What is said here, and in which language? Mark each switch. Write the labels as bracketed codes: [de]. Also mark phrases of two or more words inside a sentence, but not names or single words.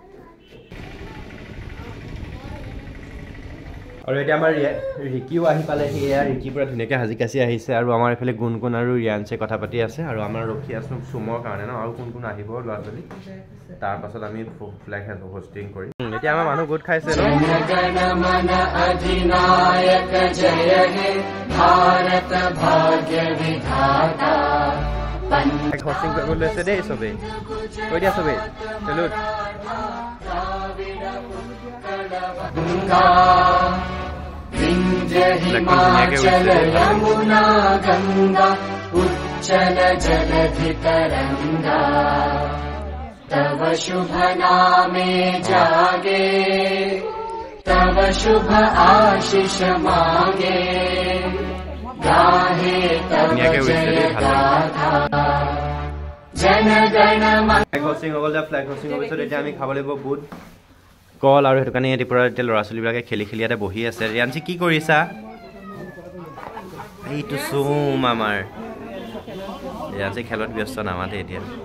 [as] আৰু এতিয়া আমাৰ ৰিকিও আহি পালে সেয়া ৰিকি পুৰা ধুনীয়াকৈ সাজি কাচি আহিছে আৰু আমাৰ এইফালে গুণগুণ আৰু ৰিয়ানসিয়ে কথা পাতি আছে আৰু আমাৰ ৰখি আছোঁ চুমৰ কাৰণে ন আৰু কোন আহিব ল'ৰা ছোৱালী তাৰপাছত আমি [en] flag hoisting [as] কৰিম এতিয়া আমাৰ মানুহ গোট খাইছে ন হোষ্টিং কৰিব লৈছে দেই চবেই কৈ দিয়া চবেই চেলুট [bn] উচ্ছল জলধি তরঙ্গ তব শুভ নামে জাগে তব শুভ আশিস মাগে গাহে তব জয় গাথা জন গণ [en] flag hoisting [as] হৈ গ'ল [en] flag hoisting [as] হোৱাৰ পিছত এতিয়া আমি খাব লাগিব বুট কল আৰু সেইটো কাৰণে এতিয়া এতিয়া ল'ৰা ছোৱালীবিলাকে খেলি ইয়াতে বহি আছে ৰিয়ানসি কি কৰিছা এইটো চুম আমাৰ ৰিয়ানসি খেলত ব্যস্ত নামাতে এতিয়া